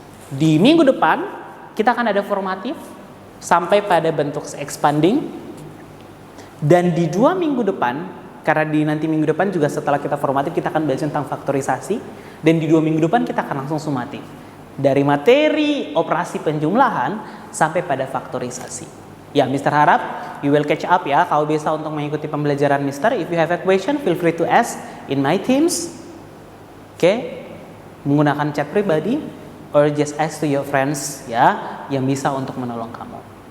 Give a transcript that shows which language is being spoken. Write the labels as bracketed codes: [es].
[id] Di minggu depan kita akan ada formatif sampai pada bentuk expanding, dan di 2 minggu depan, karena di nanti minggu depan juga setelah kita formatif kita akan belajar tentang faktorisasi, dan di 2 minggu depan kita akan langsung sumatif dari materi operasi penjumlahan sampai pada faktorisasi. Ya, Mister harap [en] you will catch up [id] ya kalau bisa untuk mengikuti pembelajaran Mister. [en] If you have a question, feel free to ask in my Teams. [id] Oke, menggunakan chat pribadi [en] or just ask to your friends [id] ya yang bisa untuk menolong kamu.